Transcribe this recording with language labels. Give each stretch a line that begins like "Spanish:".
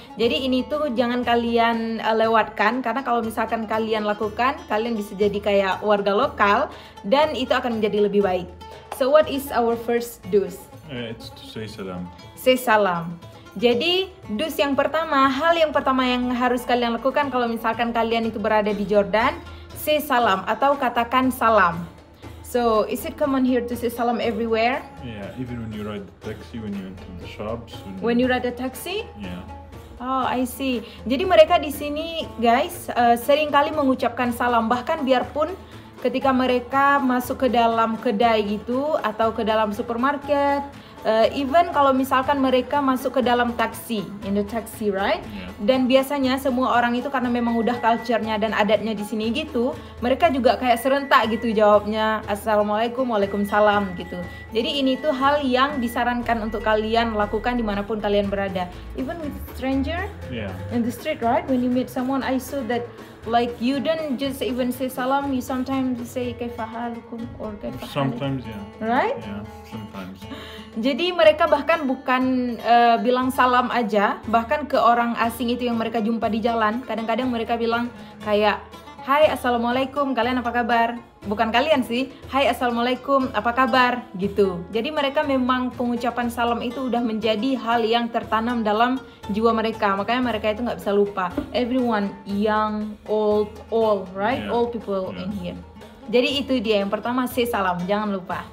Indonesian: Jadi ini tuh jangan kalian lewatkan, karena kalau misalkan kalian lakukan, kalian bisa jadi kayak warga lokal dan itu akan menjadi lebih baik.
English: So what is our first do's? It's to say salam. Say salam.
Indonesian: Jadi do's yang pertama, hal yang pertama yang harus kalian lakukan kalau misalkan kalian itu berada di Jordan,
English: say salam
Indonesian: atau katakan salam.
English: So, is it common here to say salam everywhere? Yeah, even when you ride the taxi, when you enter the shops. When you ride a taxi? Yeah. Oh, I see.
Indonesian: Jadi mereka di sini, guys, sering kali mengucapkan salam. Bahkan biarpun ketika mereka masuk ke dalam kedai gitu atau ke dalam supermarket,
English: even
Indonesian: kalau misalkan mereka masuk ke dalam taksi,
English: in the taxi, right? Yeah.
Indonesian: Dan biasanya semua orang itu karena memang udah culture-nya dan adatnya di sini gitu, mereka juga kayak serentak gitu jawabnya Assalamualaikum, Waalaikumsalam gitu. Jadi ini tuh hal yang disarankan untuk kalian lakukan dimanapun kalian berada.
English: Even with stranger, in the street, right? When you meet someone, I saw that like you don't just even say salam, you sometimes say
Arabic: kaifa halukum
English: or kaifa halukum. Sometimes, yeah. Right? Yeah, sometimes.
Indonesian: Jadi mereka bahkan bukan bilang salam aja, bahkan ke orang asing itu yang mereka jumpa di jalan, kadang-kadang mereka bilang kayak, hai assalamualaikum, kalian apa kabar? Bukan kalian sih, hai assalamualaikum, apa kabar? Gitu. Jadi mereka memang pengucapan salam itu udah menjadi hal yang tertanam dalam jiwa mereka, makanya mereka itu nggak bisa lupa.
English: Everyone, young, old, all, right? Yeah. All people in here.
Indonesian: Jadi itu dia yang pertama,
English: say salam,
Indonesian: jangan lupa.